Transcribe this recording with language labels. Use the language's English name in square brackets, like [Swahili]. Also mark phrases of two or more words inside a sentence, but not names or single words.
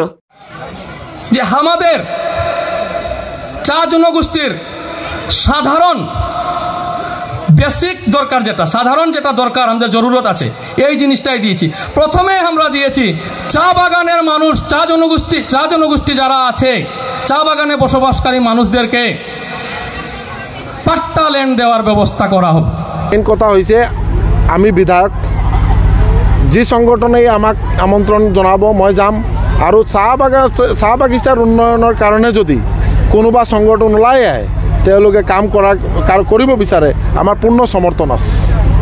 [Bangla] যে আমাদের চা জনগোষ্ঠীর সাধারণ বেসিক দরকার, যেটা দরকার আমাদের জরুরত আছে, এই জিনিসটাই দিয়েছি। প্রথমে আমরা দিয়েছি চা বাগানের মানুষ, চা জনগোষ্ঠী যারা আছে, চা বাগানে বসবাসকারী মানুষদেরকে পাট্টা ল্যান্ড দেওয়ার ব্যবস্থা করা হবে। মেইন কথা হয়েছে আমি বিধায়ক, [Assamese] যে সংগঠনে আমাক আমন্ত্রণ জনাব মই যাম, আৰু চাহ বাগিচাৰ উন্নয়নৰ কাৰণে যদি কোনোবা সংগঠন ওলাই আহে তেওঁলোকে কাম কৰিব বিচাৰে, আমাৰ পূৰ্ণ সমৰ্থন আছে।